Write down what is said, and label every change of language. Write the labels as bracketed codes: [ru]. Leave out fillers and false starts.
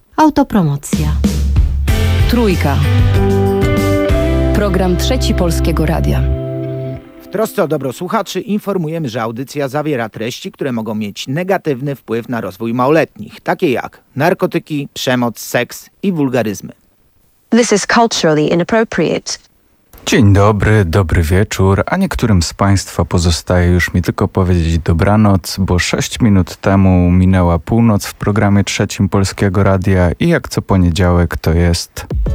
[pl] Autopromocja. Trójka. Program Trzeci Polskiego Radia. W trosce o dobro słuchaczy informujemy, że audycja zawiera treści, które mogą mieć negatywny wpływ na rozwój małoletnich, takie jak narkotyki, przemoc, seks i wulgaryzmy. [en] This is culturally inappropriate. [pl] Dzień dobry, dobry wieczór, a niektórym z Państwa pozostaje już mi tylko powiedzieć dobranoc, bo 6 minut temu minęła północ w programie Trzecim Polskiego Radia i jak co poniedziałek to jest...